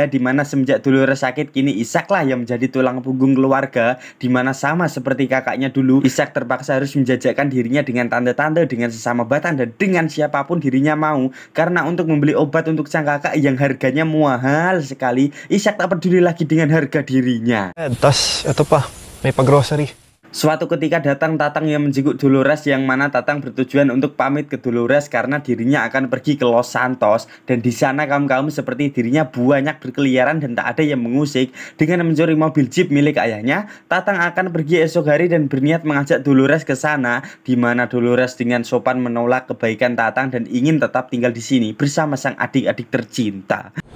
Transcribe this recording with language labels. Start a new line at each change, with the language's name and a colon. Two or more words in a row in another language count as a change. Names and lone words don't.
Indonesian: Dimana semenjak Dolores sakit, kini Ishak lah yang menjadi tulang punggung keluarga, dimana sama seperti kakaknya dulu, Ishak terpaksa harus menjajakan dirinya dengan tante-tante, dengan sesama batang, dan dengan siapapun dirinya mau, karena untuk membeli obat untuk sang kakak yang harganya mahal sekali, Ishak tak peduli lagi dengan harga dirinya.
Filipino: Tas, ito pa, may pag-grocery.
Indonesian: Suatu ketika datang Tatang yang menjenguk Dolores, yang mana Tatang bertujuan untuk pamit ke Dolores karena dirinya akan pergi ke Los Santos, dan di sana kaum-kaum seperti dirinya banyak berkeliaran dan tak ada yang mengusik. Dengan mencuri mobil jeep milik ayahnya, Tatang akan pergi esok hari dan berniat mengajak Dolores ke sana, di mana Dolores dengan sopan menolak kebaikan Tatang dan ingin tetap tinggal di sini bersama sang adik-adik tercinta.